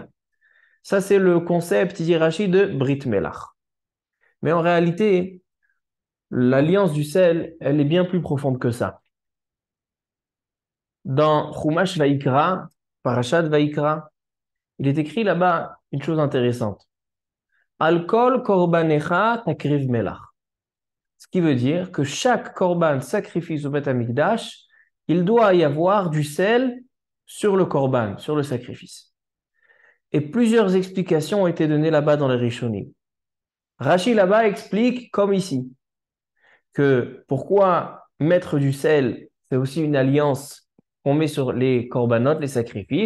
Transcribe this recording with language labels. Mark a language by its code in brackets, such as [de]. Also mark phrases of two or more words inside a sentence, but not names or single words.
[fr] Ça, c'est le concept, il dit Rashi, de [he] ברית מלח. [fr] Mais en réalité, l'alliance du sel, elle est bien plus profonde que ça. Dans Chumash Vaikra, Parashat Vaikra, il est écrit là-bas une chose intéressante. [he] על כל קרבנך תקריב מלח. [fr] Ce qui veut dire que chaque korban sacrifice au Beth Amikdash, il doit y avoir du sel sur le korban, sur le sacrifice. Et plusieurs explications ont été données là-bas dans les Rishonim. Rashi là-bas explique, comme ici, que pourquoi mettre du sel, c'est aussi une alliance qu'on met sur les korbanot, les sacrifices.